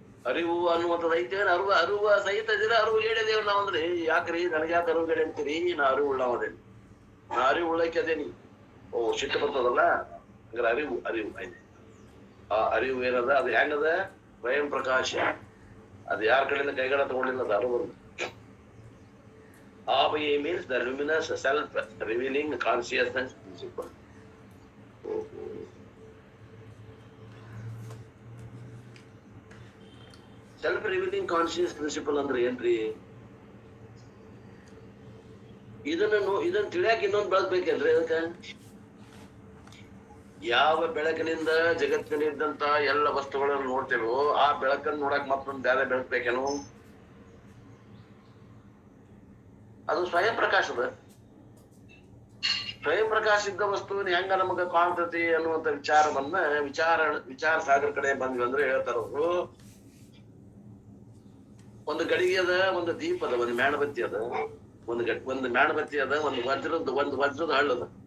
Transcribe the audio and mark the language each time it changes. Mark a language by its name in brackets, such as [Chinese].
[Kannada] ಅರಿವು ಅನ್ನುವಂಥದ್ದು ಐತೆ, ಅರಿವು ಸಹಿತ ಇದ್ದೀರ, ಅರಿವು ಹೇಳಿದೇವ್ ನಾವ್ ಅಂದ್ರೆ ಯಾಕ್ರಿ ನನಗೆ ಯಾಕೆ ಅರಿವು ಹೇಳಿ ಅಂತೀರಿ? ನಾ ಅರಿವು ಉಳ್ಳವದೇನಿ, ನಾ ಅರಿವು ಉಳ್ಳಕ್ಕೆ ಅದೇನಿ. ಓ, ಸಿಟ್ಟು ಬರ್ತದಲ್ಲ, ಹಂಗಾರೆ ಅರಿವು ಐತೆ. ಆ ಅರಿವು ಏನದ, ಅದು ಹೆಂಗದ? ಸ್ವಯಂ ಪ್ರಕಾಶ. ಅದು ಯಾರ ಕಡೆಯಿಂದ ಕೈಗಡ ತಗೊಂಡಿಲ್ಲ, ಅದು ಅರಿವು. [English] Abhi means the luminous self-revealing consciousness principle. Self-revealing conscious principle [Kannada] ಅಂದ್ರೆ ಏನ್ರಿ? ಇದನ್ನ ತಿಳಿಯಾಕ ಇನ್ನೊಂದು ಬೆಳಗ್ಬೇಕೇನ್ರಿ? ಅದಕ್ಕ ಯಾವ ಬೆಳಕಿನಿಂದ ಜಗತ್ತಿನಿದ್ದಂತ ಎಲ್ಲ ವಸ್ತುಗಳನ್ನು ನೋಡ್ತೇವೋ ಆ ಬೆಳಕನ್ನು ನೋಡಕ್ ಮತ್ತೊಂದು ಬೇರೆ ಬೆಳಗ್ಬೇಕೇನು? ಅದು ಸ್ವಯಂ ಪ್ರಕಾಶದ. ಸ್ವಯಂ ಪ್ರಕಾಶ ಇದ್ದ ವಸ್ತುವಿನ ಹೆಂಗ ನಮಗ ಕಾಣ್ತತಿ ಅನ್ನುವಂತ ವಿಚಾರವನ್ನ ವಿಚಾರ ಸಾಗರ ಕಡೆ ಬಂದ್ವಿ ಅಂದ್ರೆ ಹೇಳ್ತಾರವ್ರು, ಒಂದು ಗಡಿಗೆ ಅದ, ಒಂದು ದೀಪ ಅದ, ಒಂದು ಮೇಣಬತ್ತಿ ಅದ, ಒಂದು ಮೇಣಬತ್ತಿ ಅದ, ಒಂದು ವಜ್ರದ ಹಳ್ಳದ.